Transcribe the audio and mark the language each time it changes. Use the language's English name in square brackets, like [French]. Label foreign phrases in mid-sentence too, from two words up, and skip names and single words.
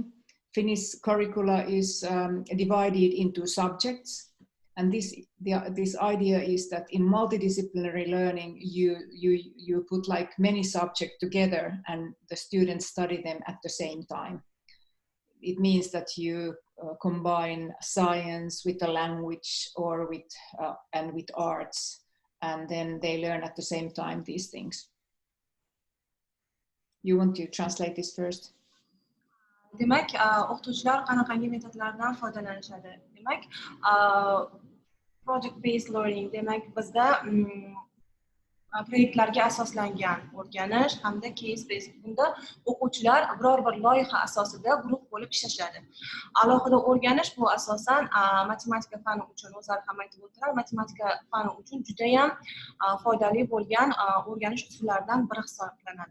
[English] Finnish curricula is divided into subjects, and this idea is that in multidisciplinary learning you put like many subjects together and the students study them at the same time. It means that you combine science with a language or with arts, and then they learn at the same time these things. You want to translate this first? [Uzbek] Demak, o'qituvchilar qanaqangi metodlardan foydalanishadi? Demak, [English] project based learning, [Uzbek] demak bizda proyektlarga asoslangan o'rganish hamda [English] case based. [Uzbek] Bunda o'quvchilar biror bir loyiha asosida guruh bo'lib ishlashadi. Alohida o'rganish bu asosan matematika fani uchun o'zlari ham aytib o'tdilar, matematika fani uchun juda ham foydali bo'lgan o'rganish usullaridan biri hisoblanadi.